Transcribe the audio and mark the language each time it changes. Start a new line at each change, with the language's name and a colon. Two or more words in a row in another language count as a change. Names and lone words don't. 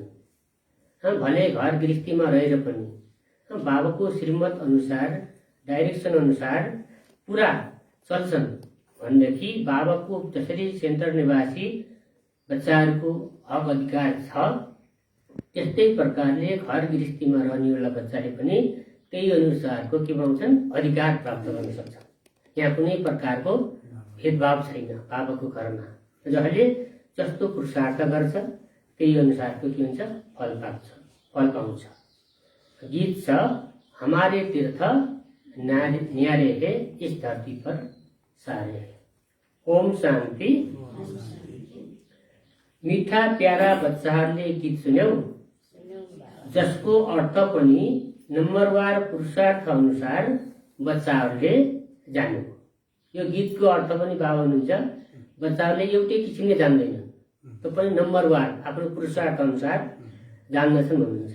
Nepali: भले घर गृहस्थीमा रहेर पनि बाबाको श्रीमत अनुसार, डाइरेक्सन अनुसार पूरा चल्छन् भनेदेखि बाबाको जसरी सेन्टर निवासी बच्चाहरूको हक अधिकार छ, त्यस्तै प्रकारले घर गृहस्थीमा रहनेवाला बच्चाले पनि त्यही अनुसारको के पाउँछन्, अधिकार प्राप्त गर्न सक्छन्। यहाँ कुनै प्रकारको भेदभाव छैन बाबाको घरमा। जसले जस्तो पुरुषार्थ गर्छ त्यही अनुसारको के हुन्छ, फल पाउँछ। गीत छ,
Hindi: हमारे तीर्थ न्यारे है इस धरती पर सारे है।
Nepali: ओम शान्ति। मीठा प्यारा बच्चाहरूले गीत सुन्यौ, जसको अर्थ पनि नम्बरवार पुरुषार्थ अनुसार बच्चाहरूले जान्यो। यो गीतको अर्थ पनि बाबा हुनुहुन्छ, बच्चाहरूले एउटै किसिमले जान्दैनन्, त्यो पनि नम्बरवार आफ्नो पुरुषार्थ अनुसार जान्दछन् भन्नुहुन्छ।